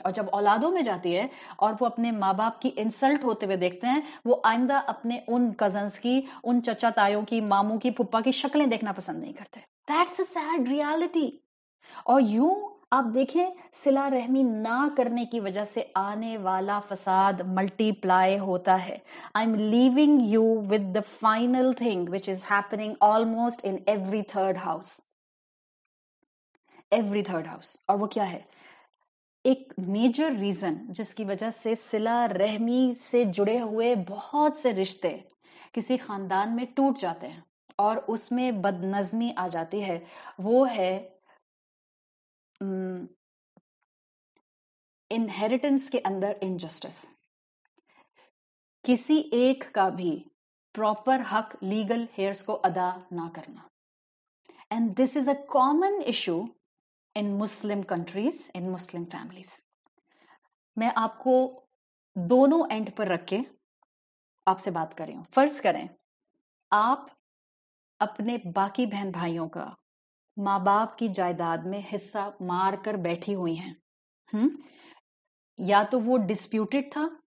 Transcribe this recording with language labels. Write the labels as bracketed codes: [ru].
[ur] اور جب اولادوں میں جاتی ہے اور وہ اپنے ماں باپ کی انسلٹ ہوتے ہوئے دیکھتے ہیں، وہ آئندہ اپنے ان کزنز کی، ان چچا تایوں کی، ماموں کی، پھپھا کی شکلیں دیکھنا پسند نہیں کرتے. [en] That's a sad reality. [ur] اور یوں آپ دیکھیں صلہ رحمی نہ کرنے کی وجہ سے آنے والا فساد ملٹی پلائی ہوتا ہے. [en] I'm leaving you with the final thing which is happening almost in every third house. Every third house. [ur] اور وہ کیا ہے؟ ایک میجر ریزن جس کی وجہ سے صلہ رحمی سے جڑے ہوئے بہت سے رشتے کسی خاندان میں ٹوٹ جاتے ہیں اور اس میں بد نظمی آ جاتی ہے، وہ ہے انہیریٹنس کے اندر انجسٹس. کسی ایک کا بھی پراپر حق لیگل ہیئرس کو ادا نہ کرنا. [en] And this is a common issue in Muslim countries, in Muslim families. [ur] میں آپ کو دونوں اینڈ پر رکھ کے آپ سے بات کر رہی ہوں. فرض کریں آپ اپنے باقی بہن بھائیوں کا ماں باپ کی جائیداد میں حصہ مار کر بیٹھی ہوئی ہیں. یا تو وہ ڈسپیوٹڈ تھا